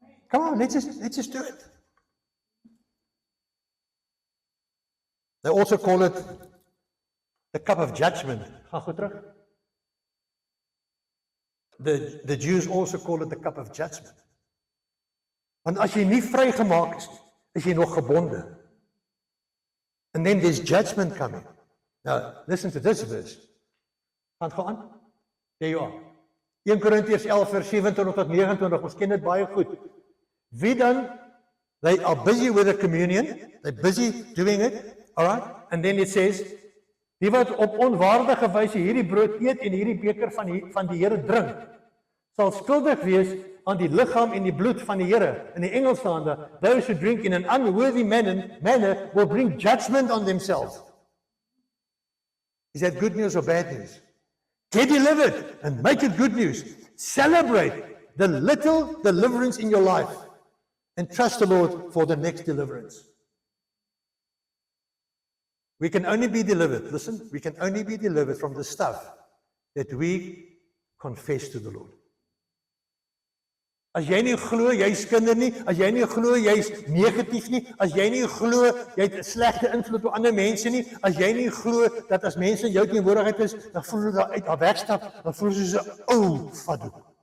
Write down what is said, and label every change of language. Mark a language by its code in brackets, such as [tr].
[en] Come on, let's just do it. They also call it the cup of judgment. [af] Gaan goed terug. [en] The Jews also call it the cup of judgment. [af] Want as jy nie vrygemaak is jy nog gebonde. [en] And then there's judgment coming. Now, listen to this verse. [af] Gaan gaan. [en] There you are. [af] 1 Korintiërs 11 vers 27 tot 29. Ons ken dit baie goed. Wie dan? [en] They are busy with the communion. They're busy doing it. All right? And then it says, [af] die wat op onwaardige wyse hierdie brood eet en hierdie beker van die Here drink, sal skuldig wees aan die liggaam en die bloed van die Here. In die Engels staan daar, [en] those who drink in an unworthy manner will bring judgment on themselves. Is that good news or bad news? Get delivered and make it good news. Celebrate the little deliverance in your life and trust the Lord for the next deliverance. We can only be delivered, listen, we can only be delivered from the stuff that we confess to the Lord. [af] As jy nie glo jy's kinder nie, as jy nie glo jy's negatief nie, as jy nie glo jy het 'n slegte invloed op ander mense nie, as jy nie glo dat as mense in jou teenwoordigheid is, dan voel jy daar uit daar wegstap, dan voel jy so 'n ou fadoek.